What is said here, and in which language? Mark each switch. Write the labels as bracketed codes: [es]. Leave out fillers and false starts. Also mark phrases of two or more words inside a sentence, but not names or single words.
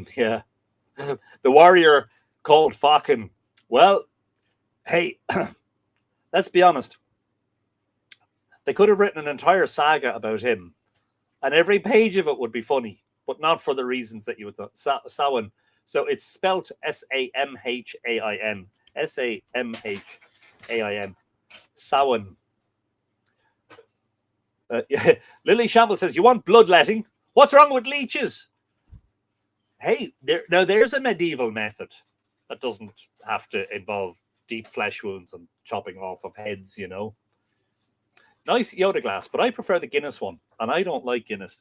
[en] Yeah, the warrior called Fakin. Well, hey, let's be honest. They could have written an entire saga about him, and every page of it would be funny, but not for the reasons that you would thought. Samhain. So it's spelt Samhain. Samhain. Samhain. Lily Shamble says, you want bloodletting? What's wrong with leeches? Hey, there's a medieval method that doesn't have to involve deep flesh wounds and chopping off of heads, Nice Yoda glass, but I prefer the Guinness one, and I don't like Guinness.